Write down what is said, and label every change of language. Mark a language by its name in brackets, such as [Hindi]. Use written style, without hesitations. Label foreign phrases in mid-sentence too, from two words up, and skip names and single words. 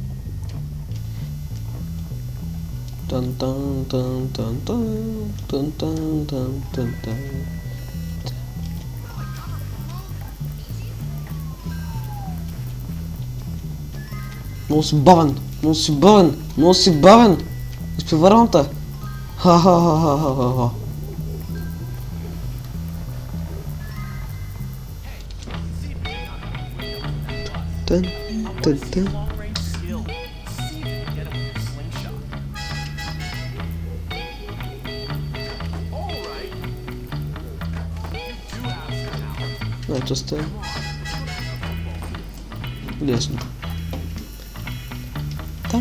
[Bulgarian] Тан тан тан тан тан тан тан тан тан тан. Много си бавен, много си бавен, много си бавен. Изпреварвам-та. Ха-ха-ха-ха-ха-ха. Тън, тън, тън. Ето сте. Лесно. Там.